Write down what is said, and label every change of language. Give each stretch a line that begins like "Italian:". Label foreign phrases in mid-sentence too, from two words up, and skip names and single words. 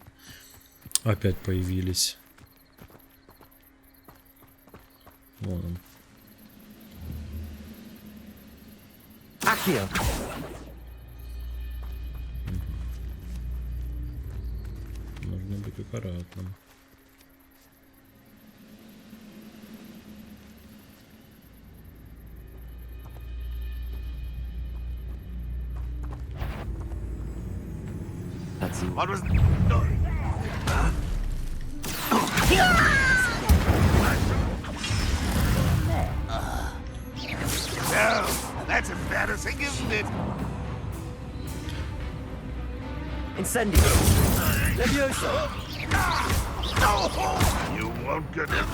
Russian: Опять появились. Вон он. Accio. Нужно быть аккуратным.
English: What was... No, that's embarrassing, isn't it? Incendio. Leviosa. You won't get it.